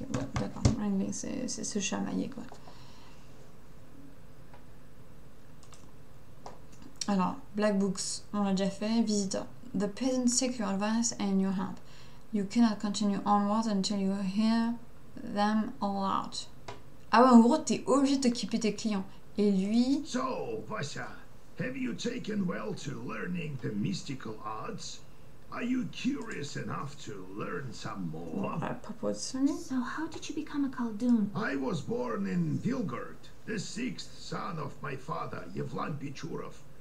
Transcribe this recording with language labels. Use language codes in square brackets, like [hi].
[fr] Ouais, d'accord, wrangling, c'est se chamailler, quoi. Alors, Black Books, on l'a déjà fait. [en] Visitor. The peasants seek your advice and your help. You cannot continue onwards until you hear them all out. [fr] Ah ouais, en gros, t'es obligé de t'occuper tes clients. Et lui... [en] So, Vasya, have you taken well to learning the mystical arts? Are you curious enough to learn some more? So, how did you become a Khaldun? I was born in Vilgard, the sixth son of my father, Yevlan Pichurov.